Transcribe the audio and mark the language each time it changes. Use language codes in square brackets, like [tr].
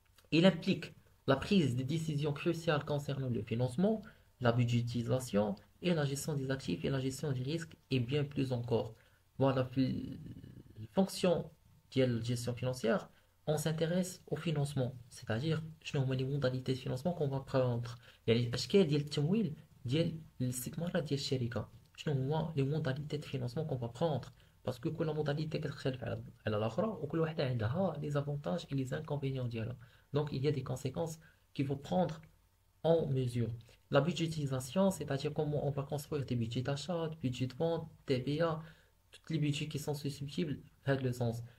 [fr] Il implique la prise de décisions cruciales concernant le financement, la budgétisation et la gestion des actifs et la gestion des risques et bien plus encore. Voilà, fonction de la gestion financière, on s'intéresse au financement, c'est-à-dire [ar] شنو هما [fr] les modalités de financement qu'on va prendre. [ar] يعني الاشكال ديال التمويل ديال الاستثمارات ديال الشركة. شنو هما [fr] les modalités de financement qu'on va prendre. Parce que [ar] كل modalité كتختلف على الأخرى وكل واحدة عندها [fr] les avantages et les inconvénients ديالها. Donc, il y a des conséquences qu'il faut prendre en mesure. La budgétisation, c'est-à-dire comment on va construire des budgets d'achat, des budgets de vente, TVA, tous les budgets qui sont susceptibles de le sens.